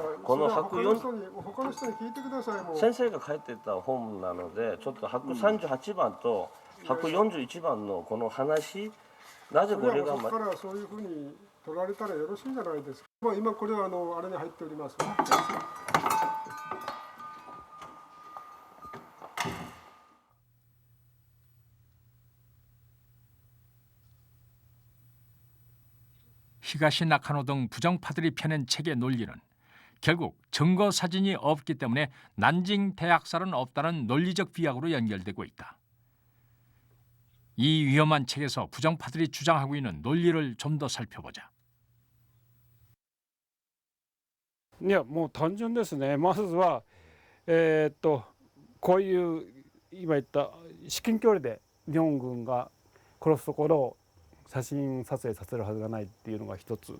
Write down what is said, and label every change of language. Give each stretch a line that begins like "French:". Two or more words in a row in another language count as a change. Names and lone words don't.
Japanese: この他の人に聞いてください。もう先生が書いてた本なので、ちょっと138番と141番のこの話、なぜこれがそこからそういうふうに取られたらよろしいんじゃないですか。まあ今これはあれに入っております。
Korean: 히가시 나카노 등 부정파들이 펴낸 책의 논리는 결국 증거 사진이 없기 때문에 난징 대학살은 없다는 논리적 비약으로 연결되고 있다. 이 위험한 책에서 부정파들이 주장하고 있는 논리를 좀 더 살펴보자.
Japanese: いやもう単純ですね。まずはこういう今言った至近距離で日本軍が殺すところを写真撮影させるはずがないっていうのが一つ。